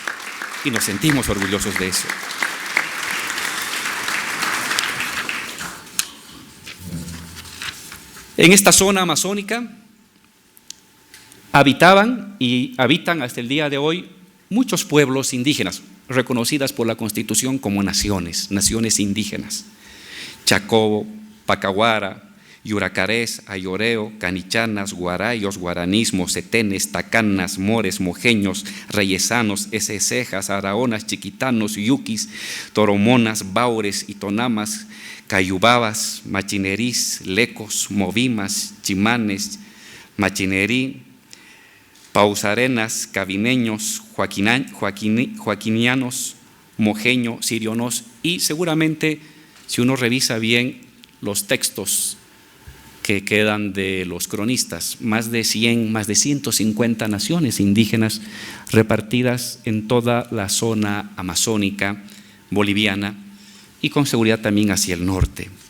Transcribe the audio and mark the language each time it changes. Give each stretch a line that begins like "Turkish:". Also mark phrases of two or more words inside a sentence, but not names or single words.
Spanish: En esta zona amazónica habitaban y habitan hasta el día de hoy muchos pueblos indígenas, reconocidas por la Constitución como naciones indígenas: Chacobo, Pacahuara, Yuracarés, Ayoreo, Canichanas, Guarayos, Guaraníes, Mocetenes, Tacanas, Mores, Mojeños, Reyesanos, Cejas, Araonas, Chiquitanos, Yuquis, Toromonas, Baures, Itonamas, Cayubabas, Machinerís, Lecos, Movimas, Chimanes, Machinerí, Pausarenas, Cabineños, Joaquinianos, Mojeño, Sirionos, y seguramente, si uno revisa bien los textos que quedan de los cronistas, más de 150 naciones indígenas repartidas en toda la zona amazónica boliviana y con seguridad también hacia el norte.